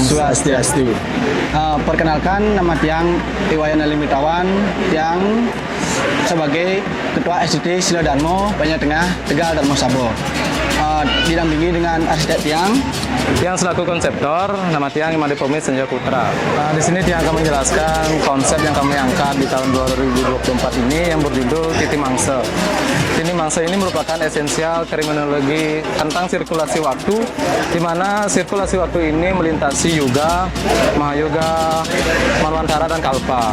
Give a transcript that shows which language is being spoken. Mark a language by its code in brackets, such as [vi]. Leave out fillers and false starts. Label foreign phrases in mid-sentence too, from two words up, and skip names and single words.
[id] Swastiastu. Perkenalkan, nama Tiang Iwayan Limitawan, Tiang sebagai Ketua SDT Silodarmo Banjar Tengah Tegal Darmo Sabo. Didampingi dengan arsitek Tiang yang selaku konseptor, nama Tiang Imade Pomi Senja Putra. Di sini Tiang akan menjelaskan konsep yang kami angkat di tahun 2024 ini yang berjudul Titi Mangsa. Titi Mangsa ini merupakan esensial terminologi tentang sirkulasi waktu, di mana sirkulasi waktu ini melintasi Yuga, Mahayoga, Manwantara, dan Kalpa.